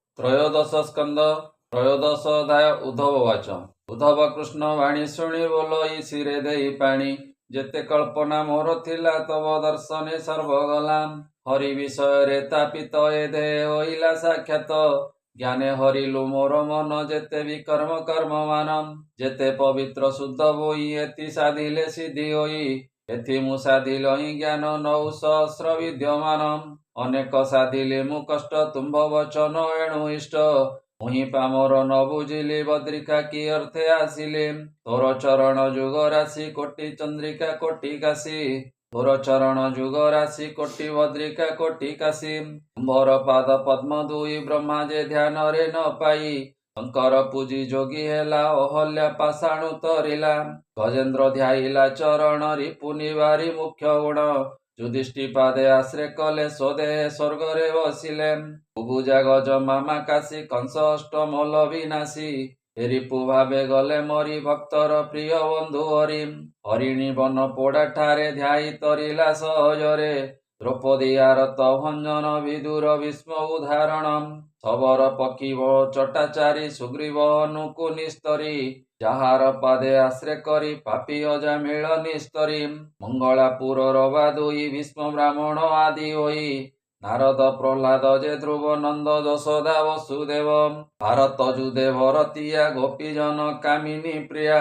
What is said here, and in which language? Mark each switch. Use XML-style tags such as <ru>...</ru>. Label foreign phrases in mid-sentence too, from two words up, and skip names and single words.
<sa>त्रयोदश स्कंद त्रयोदश अध्याय उद्धववाच।</sa> <or>ଉଦ୍ଧବ କୃଷ୍ଣ ବାଣୀ ଶୁଣି ବୋଲଇ ଶିରେ ଦେଇ ପାଣି। ଯେତେ କଳ୍ପନା ମୋର ଥିଲା ତବ ଦର୍ଶନେ ସର୍ବଗଲା। ହରି ବିଷୟ ତାପିତ ଏ ଦେହ ହୋଇଲା ସାକ୍ଷାତ। ଜ୍ଞାନେ ହରିଲୁ ମୋର ମନ ଯେତେ ବିକର୍ମ କର୍ମ ମାନ। ଯେତେ ପବିତ୍ର ଶୁଦ୍ଧ ହୋଇ ଏଥି ସାଧିଲେ ସିଦ୍ଧି ହୋଇ। ଏଥି ମୁ ସାଧିଲହି ଜ୍ଞାନ ନଅ ସହସ୍ର ବିଦ୍ୟମାନ। ଅନେକ ସାଧିଲେ ମୁ କଷ୍ଟ ତୁମ୍ଭ ବଚନ ଏଣୁ ଇଷ୍ଟ। ମୁହିଁ ପାମର ନ ବୁଝିଲି ବଦ୍ରିକା କି ଅର୍ଥେ ଆସିଲେ। ତୋର ଚରଣ ଯୁଗ ରାଶି କୋଟି ଚନ୍ଦ୍ରିକା କୋଟି କାଶୀ। ତୋର ଚରଣ ଯୁଗ ରାଶି କୋଟି ବଦ୍ରିକା କୋଟି କାଶୀ। ତୁମ୍ଭର ପାଦ ପଦ୍ମ ଦୁଇ ବ୍ରହ୍ମା ଯେ ଧ୍ୟାନ ରେ ନ ପାଇ। ଶଙ୍କର ପୂଜି ଯୋଗୀ ହେଲା ଅହଲ୍ୟା ପାଷାଣୁ ତରିଲା। ଗଜେନ୍ଦ୍ର ଧ୍ୟାଇଲା ଚରଣ ରିପୁ ନିବାରି ମୁଖ୍ୟ ଗୁଣ। ଯୁଧିଷ୍ଠି ପାଦେ ଆଶ୍ରେ କଲେ ସ୍ୱଦେହ ସ୍ୱର୍ଗରେ ବସିଲେ। ଭୁଭୁଜା ଗଜ ମାମା କାଶୀ କଂସ ଅଷ୍ଟମଲ ବିନାଶୀ। ରିପୁ ଭାବେ ଗଲେ ମରି ଭକ୍ତର ପ୍ରିୟ ବନ୍ଧୁ ହରି। ହରିଣୀ ବନ ପୋଡ଼ା ଠାରେ ଧ୍ୟାଇ ତରିଲା ସହଜରେ। ଦ୍ରୌପଦୀ ଆରତ ଭଞ୍ଜନ ବିଦୁର ଭୀଷ୍ମ ଉଦାହରଣ। ଶବର ପକ୍ଷୀ ଚଟାଚାରୀ ସୁଗ୍ରୀବ ଅନୁକୁ ନିସ୍ତରି। ଯାହାର ପାଦେ ଆଶ୍ରେ କରି ପାପୀ ଅଜାମିଳ ନିସ୍ତରୀ। ମଙ୍ଗଳାପୁର ରବା ଦୁଇ ଭୀଷ୍ମ ବ୍ରାହ୍ମଣ ଆଦି ହୋଇ। ନାରଦ ପ୍ରହ୍ଲାଦ ଯେ ଧ୍ରୁବ ନନ୍ଦ ଯଶୋଦା ବସୁଦେବ। ଭାରତ ଯୁଦେ ଭରତିଆ ଗୋପୀଜନ କାମିନୀ ପ୍ରିୟା।</or>